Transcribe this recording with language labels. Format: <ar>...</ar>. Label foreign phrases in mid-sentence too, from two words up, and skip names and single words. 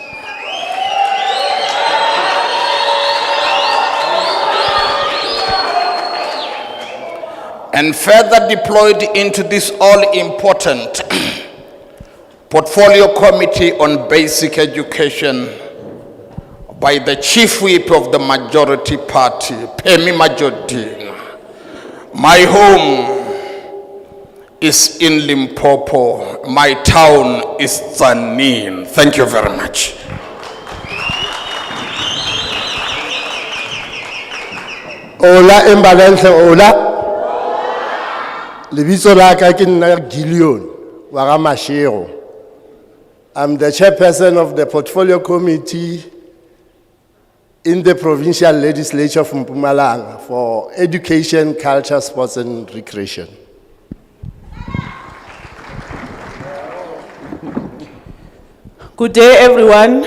<en>And further deployed into this all-important Portfolio Committee on Basic Education by the Chief Whip of the Majority Party, Pemi Majodin. My home is in Limpopo. My town is Tzaneen. Thank you very much.</en> <nso>Ola Embalenhle Ola. Lebitso la ka ke nna Gideon wa ga Mashego.</nso> <en>I'm the chairperson of the Portfolio Committee in the Provincial Legislature from Mpumalanga for Education, Culture, Sports and Recreation. Good day, everyone.</en>